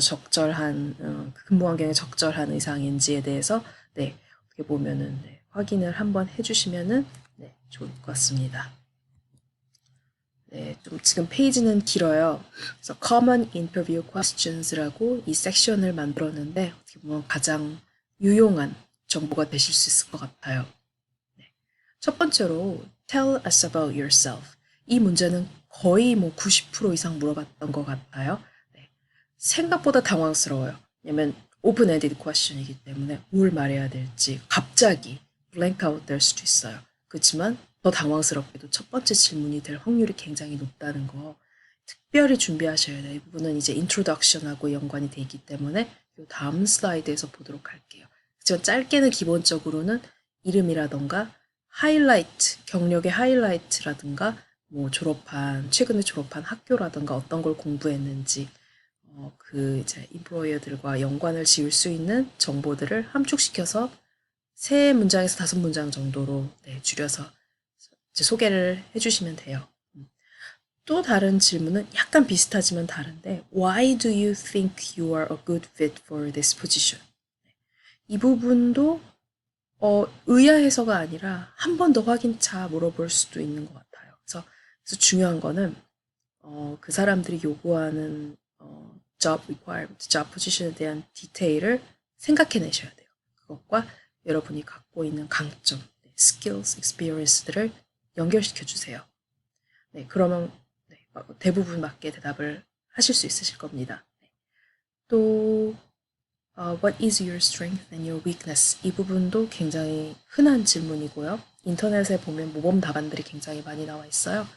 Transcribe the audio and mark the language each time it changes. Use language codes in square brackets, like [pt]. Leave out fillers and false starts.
[ko] 적절한 근무 환경에 적절한 의상인지에 대해서 네, 어떻게 보면은 네, 확인을 한번 해주시면은 네, 좋을 것 같습니다. 네, 좀 지금 페이지는 길어요. 그래서 Common Interview Questions라고 이 섹션을 만들었는데 어떻게 보면 가장 유용한 정보가 되실 수 있을 것 같아요. 네. [en] 첫 번째로 Tell us about yourself. [ko] 이 문제는 거의 뭐 90% 이상 물어봤던 것 같아요. 네. 생각보다 당황스러워요. 왜냐면 [en] open-ended question [ko] 이기 때문에 뭘 말해야 될지 갑자기 [en] blank out [ko] 될 수도 있어요. 그렇지만 더 당황스럽게도 첫 번째 질문이 될 확률이 굉장히 높다는 거 특별히 준비하셔야 돼요. 이 부분은 이제 introduction하고 연관이 돼 있기 때문에 이 다음 슬라이드에서 보도록 할게요. 하지만 짧게는 기본적으로는 이름이라던가 하이라이트, 경력의 하이라이트라든가 뭐 최근에 졸업한 학교라든가 어떤 걸 공부했는지 그 이제 인플로이어들과 연관을 지을 수 있는 정보들을 함축시켜서 3문장에서 5문장 정도로 네, 줄여서 이제 소개를 해주시면 돼요. 또 다른 질문은 약간 비슷하지만 다른데 [en] Why do you think you are a good fit for this position? [ko] 이 부분도 의아해서가 아니라 한 번 더 확인차 물어볼 수도 있는 것 같아요. 그래서 중요한 거는 그 사람들이 요구하는 job requirement, job position에 대한 디테일을 생각해내셔야 돼요. 그것과 여러분이 갖고 있는 강점, skills, experience들을 연결시켜 주세요. 네, 그러면 네, 대부분 맞게 대답을 하실 수 있으실 겁니다. 네. [en] 또 What is your strength and your weakness? [ko] 이 부분도 굉장히 흔한 질문이고요. 인터넷에 보면 모범 답안들이 굉장히 많이 나와 있어요.